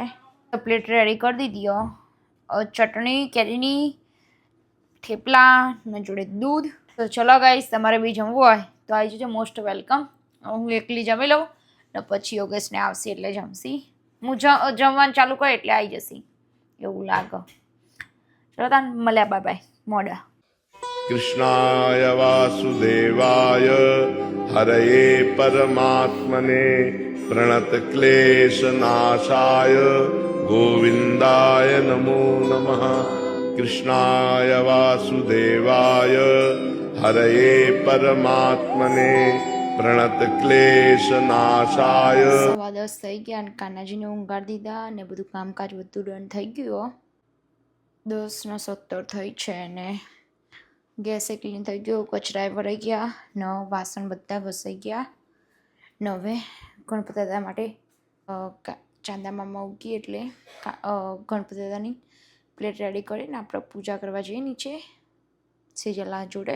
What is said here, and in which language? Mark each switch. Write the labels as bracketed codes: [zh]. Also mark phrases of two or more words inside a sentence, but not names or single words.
[gu] પ્લેટ રેડી કરી દીધી. ચટણી કેરીની, થેપલા ને જોડે દૂધ. તો ચલો ગાઈસ, તમારે બી જમવું હોય તો આવી જજો, [en] most welcome. [gu] હું એકલી જમી લઉં ને પછી યોગેશને આવશે એટલે જમશી. હું જમવાનું ચાલુ કરે એટલે આવી જશે એવું લાગે. ચલો તાન મળ્યા, [en] bye bye, [gu] મોડા. [sa] कृष्णाय वासुदेवाय हरये परमात्मने प्रणतक्लेशनाशाय गोविन्दाय नमो नमः। कृष्णाय वासुदेवाय हरये परमात्मने प्रणतक्लेशनाशाय। [gu] 10:15 થઈ ગયા અને કાનાજીને ઊંઘાડી દીધા ને બધું કામકાજ બધું ડન થઈ ગયું. 10:17 થઈ છે ને ગેસે ક્લીન થઈ ગયો, કચરાએ ભરાઈ ગયા ને વાસણ બધા ઘસાઈ ગયા ને હવે ગણપતિ દાદા માટે ચાંદા મામા ઉગી એટલે ગણપતિ દાદાની પ્લેટ રેડી કરીને આપણે પૂજા કરવા જઈએ નીચે સેજલા જોડે.